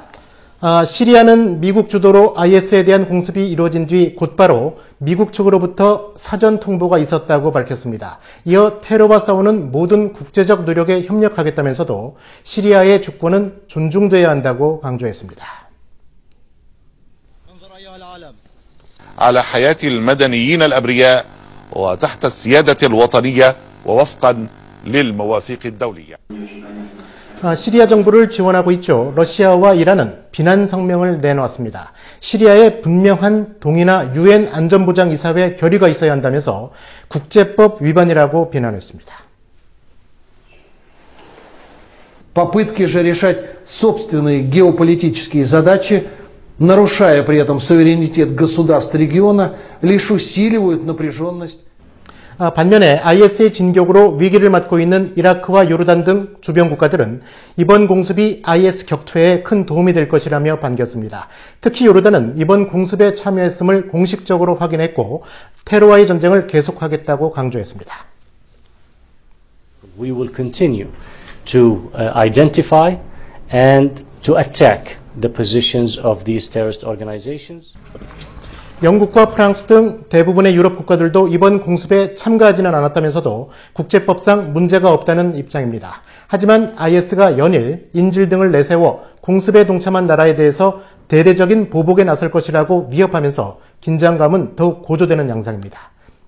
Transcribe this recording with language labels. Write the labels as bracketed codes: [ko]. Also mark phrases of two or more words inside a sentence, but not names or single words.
[ko] 시리아는 미국 주도로 IS에 대한 공습이 이루어진 뒤 곧바로 미국 측으로부터 사전 통보가 있었다고 밝혔습니다. 이어 테러와 싸우는 모든 국제적 노력에 협력하겠다면서도 시리아의 주권은 존중돼야 한다고 강조했습니다. [ar] على حياة المدنيين الأبرياء وتحت السيادة الوطنية ووفقا للمواثيق الدولية. [ko] 시리아 정부를 지원하고 있죠. 러시아와 이란은 비난 성명을 내놓았습니다. 시리아에 분명한 동의나 유엔 안전보장이사회 결의가 있어야 한다면서 국제법 위반이라고 비난했습니다. [ru] Попытки же решать собственные геополитические задачи, нарушая при этом суверенитет государств региона, лишь усиливают напряженность. [ko] 반면에 IS의 진격으로 위기를 맞고 있는 이라크와 요르단 등 주변 국가들은 이번 공습이 IS 격퇴에 큰 도움이 될 것이라며 반겼습니다. 특히 요르단은 이번 공습에 참여했음을 공식적으로 확인했고 테러와의 전쟁을 계속하겠다고 강조했습니다. [en] We will continue to identify and to attack the positions of these terrorist organizations. [ko] 영국과 프랑스 등 대부분의 유럽 국가들도 이번 공습에 참가하지는 않았다면서도 국제법상 문제가 없다는 입장입니다. 하지만 IS가 연일 인질 등을 내세워 공습에 동참한 나라에 대해서 대대적인 보복에 나설 것이라고 위협하면서 긴장감은 더욱 고조되는 양상입니다.